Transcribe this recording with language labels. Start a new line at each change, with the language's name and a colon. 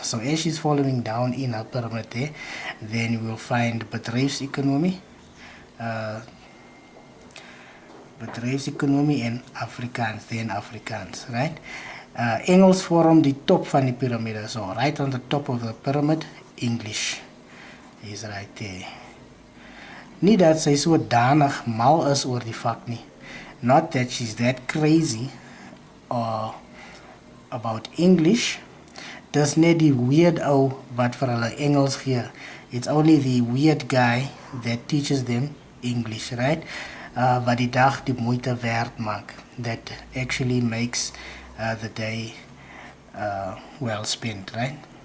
English: So as she's following down in her pyramid there, then you will find bedryfsekonomie, bedryfsekonomie en Afrikaans, then Afrikaans, right?
Afrikaans: Engels vorm die top van die piramide.
English: So right on the top of the pyramid, English is right there.
Afrikaans: Nie dat sy so danig mal is oor die vak nie.
English: Not that she's that crazy about English.
Afrikaans: Dis net die weird ou wat vir hulle Engels gee.
English: It's only the weird guy that teaches them English, right?
Afrikaans: Wat die dag die moeite werd maak.
English: That actually makes the day well spent, right?